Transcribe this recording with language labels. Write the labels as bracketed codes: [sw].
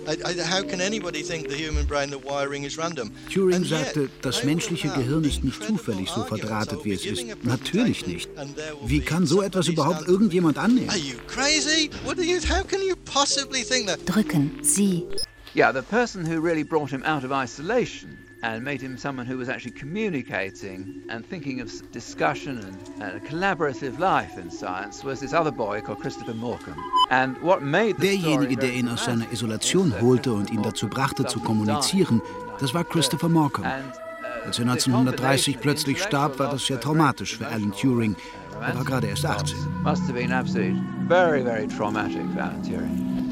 [en] How can anybody think the human brain, the wiring is random? [de] Turing sagte, das menschliche Gehirn ist nicht zufällig so verdrahtet, wie es ist. Natürlich nicht. Wie kann so etwas überhaupt irgendjemand annehmen? [en] Are you crazy? How can you possibly think that? [de] Drücken Sie. [en] Yeah, the person who really brought him out of isolation and made him someone who was actually communicating and thinking of discussion and a collaborative life in science was this other boy called Christopher Morcom. And what made the [de] derjenige, der ihn aus seiner Isolation holte und ihn dazu brachte zu kommunizieren, das war Christopher Morcom. Als er 1930 plötzlich starb, war das sehr traumatisch für Alan Turing. Er war gerade erst 18. [en] Must have been absolutely very, very traumatic for Alan Turing.